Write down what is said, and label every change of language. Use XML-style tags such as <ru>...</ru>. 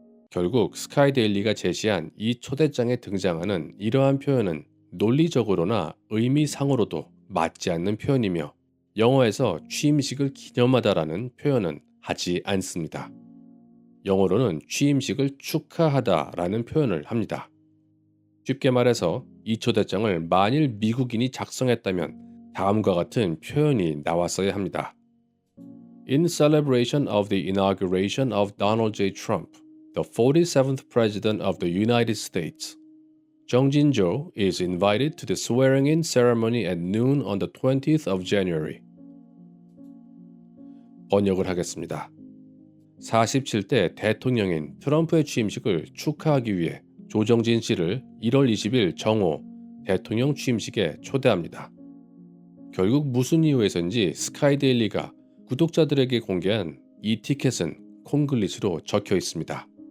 <ko>결국 스카이데일리가 제시한 이 초대장에 등장하는 이러한 표현은 논리적으로나 의미상으로도 맞지 않는 표현이며 영어에서 취임식을 기념하다라는 표현은 하지 않습니다. 영어로는 취임식을 축하하다라는 표현을 합니다. 쉽게 말해서 이 초대장을 만일 미국인이 작성했다면 다음과 같은 표현이 나왔어야 합니다.</ko> <en>In celebration of the inauguration of Donald J. Trump, the 47th President of the United States, Jung Jin-jo is invited to the swearing-in ceremony at noon on the 20th of January.</en> <ko>번역을 하겠습니다. 47대 대통령인 트럼프의 취임식을 축하하기 위해 조정진 씨를 1월 20일 정오 대통령 취임식에 초대합니다. 결국 무슨 이유에서인지 스카이데일리가 구독자들에게 공개한 이 티켓은 콩글리시로 적혀 있습니다.</ko>